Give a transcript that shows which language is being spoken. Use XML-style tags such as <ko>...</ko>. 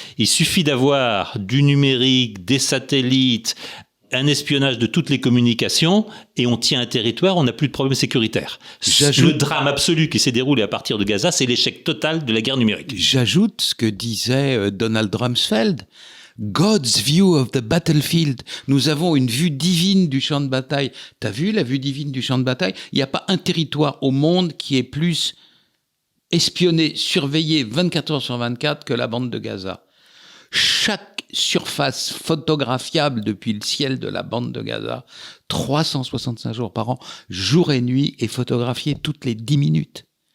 <fr>Il suffit d'avoir du numérique, des satellites, un espionnage de toutes les communications et on tient un territoire, on n'a plus de problème sécuritaire. Le drame absolu qui s'est déroulé à partir de Gaza, c'est l'échec total de la guerre numérique. J'ajoute ce que disait Donald Rumsfeld.</fr> <en>God's view of the battlefield.</en> <fr>Nous avons une vue divine du champ de bataille. T'as vu la vue divine du champ de bataille? Il n'y a pas un territoire au monde qui est plus espionné, surveillé 24 heures sur 24 que la bande de Gaza. Chaque surface photographiable depuis le ciel de la bande de Gaza, 365 jours par an, jour et nuit, est photographiée toutes les 10 minutes.</fr>